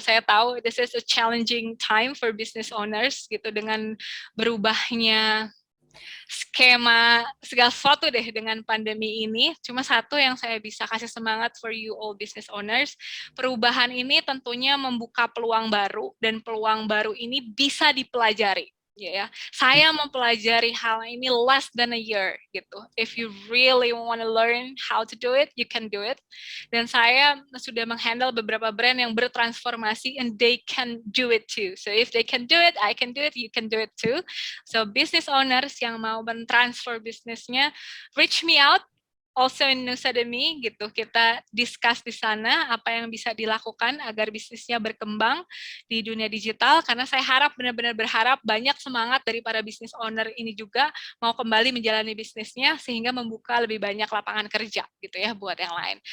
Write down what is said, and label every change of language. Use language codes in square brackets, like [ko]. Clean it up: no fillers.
[id] Saya tahu [en] this is a challenging time for business owners [id] gitu, dengan berubahnya skema segala sesuatu deh dengan pandemi ini. Cuma satu yang saya bisa kasih semangat [en] for you all business owners, [id] perubahan ini tentunya membuka peluang baru, dan peluang baru ini bisa dipelajari. Ya, saya mempelajari hal ini [en] less than a year [id] gitu. [en] If you really want to learn how to do it, you can do it. [id] Dan saya sudah menghandle beberapa brand yang bertransformasi, [en] and they can do it too. So if they can do it, I can do it, you can do it too. So business owners [id] yang mau mentransfer bisnisnya, [en] reach me out. Also in [id] Nusademi gitu, kita discuss di sana apa yang bisa dilakukan agar bisnisnya berkembang di dunia digital, karena saya harap, benar-benar berharap banyak semangat dari para business owner ini juga mau kembali menjalani bisnisnya sehingga membuka lebih banyak lapangan kerja gitu ya buat yang lain.